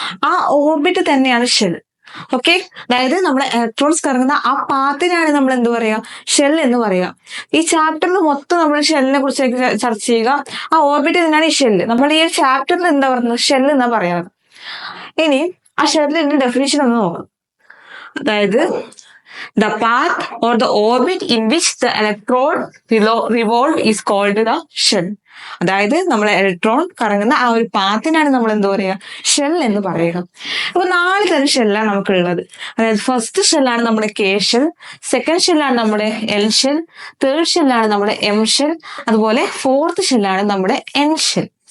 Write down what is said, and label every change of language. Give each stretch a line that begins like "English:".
Malayalam: ആ ഓർബിറ്റ് തന്നെയാണ് shell. Okay, അതായത് നമ്മളെ ഇലക്ട്രോൺസ് കറങ്ങുന്ന ആ പാത്തിനാണ് നമ്മൾ എന്ത് പറയാ, ഷെൽ എന്ന് പറയുക. ഈ ചാപ്റ്ററിൽ മൊത്തം നമ്മൾ ഷെല്ലിനെ കുറിച്ച് ചർച്ച ചെയ്യുക. ആ ഓർബിറ്റ് തന്നെയാണ് ഈ ഷെല്ല്. നമ്മൾ ഈ ചാപ്റ്ററിൽ എന്താ പറയുന്നത്, ഷെൽ എന്നാ പറയാറ്. ഇനി ആ ഷെല്ലിന്റെ ഡെഫിനിഷൻ ഒന്ന് നോക്കാം. അതായത്
English: the path or the orbit in which the electron revolve is called the shell.
Malayalam: അതായത് നമ്മളെ ഇലക്ട്രോൺ കറങ്ങുന്ന ആ ഒരു പാത്തിനാണ് നമ്മൾ എന്താ പറയുക, ഷെൽ എന്ന് പറയുക. അപ്പൊ 4 തരം ഷെല്ലാണ് നമുക്കുള്ളത്. അതായത് ഫസ്റ്റ് ഷെല്ലാണ് നമ്മുടെ കെ ഷെൽ, സെക്കൻഡ് ഷെല്ലാണ് നമ്മുടെ എൽ ഷെൽ, തേർഡ് ഷെല്ലാണ് നമ്മുടെ എം ഷെൽ, അതുപോലെ ഫോർത്ത് ഷെല്ലാണ് നമ്മുടെ എൻ ഷെൽ.